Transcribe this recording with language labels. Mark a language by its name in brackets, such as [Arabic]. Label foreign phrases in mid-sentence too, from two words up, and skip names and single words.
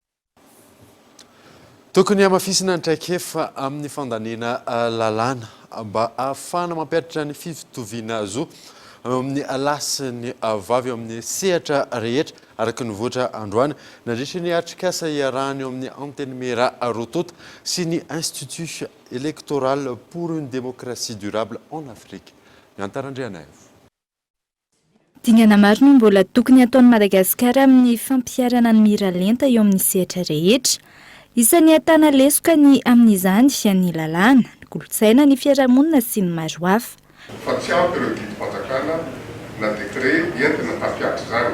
[Malagasy] Tokony hamafisina ny traikefa amin'ny fandaniana lalàna mba ahafahana mampiatatra ny fitoviana zo amin'ny lasiny vavy eo amin'ny sehatra rehetra araka ny voatra androany nandritra ny atrikasa iarahany eo amin'ny antenne mera Rotota sy ny Institut électoral pour une démocratie durable en Afrique. Miantarandriana Dingana maro no mbola tokony ataon'i Madagasikara amin'ny fampiarana ny mira lenta eo amin'ny sehatra rehetra. Isan'ny atana lesoka ny amin'izany ny lalàna, ny kolotsaina, ny fiarahamonina sy ny maro hafa. Fa tsy ampy ireo didim-panjakana na dekret entina hampiatra izany.